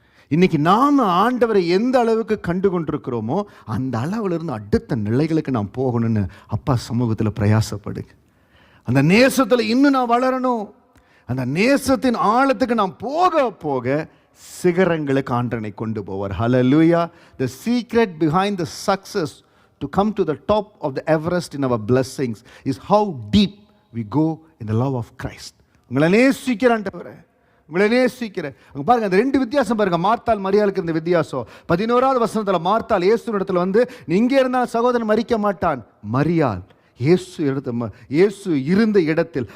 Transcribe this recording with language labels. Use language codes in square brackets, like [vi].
[ta] இன்னைக்கு நாம் ஆண்டவரை எந்த அளவுக்கு கண்டு கொண்டிருக்கிறோமோ அந்த அளவிலிருந்து அடுத்த நிலைகளுக்கு நாம் போகணும்னு அப்பா சமூகத்தில் பிரயாசப்படுங்க. அந்த நேசத்தில் இன்னும் நான் வளரணும். அந்த நேசத்தின் ஆழத்துக்கு நாம் போக போக சிகரங்களுக்கு ஆண்டவனை கொண்டு போவார். ஹல்லேலூயா. [en] The secret behind the success to come to the top of the Everest in our blessings is how deep we go in the love of Christ. [ta] உங்களை நேசிக்கிறேன்டவரே, உங்களை நேசிக்கிறேன். பாருங்க, அந்த ரெண்டு வித்தியாசம் பாருங்க. மார்த்தாள் மரியாளுக்கு இந்த வித்தியாசம். 11வது வசனத்தில் மார்த்தாள் இயேசுவினிடத்தில் வந்து, நீ இங்கே இருந்தால் சகோதரன் மரிக்க மாட்டான். மரியாள் இயேசு இருந்த இடத்தில்.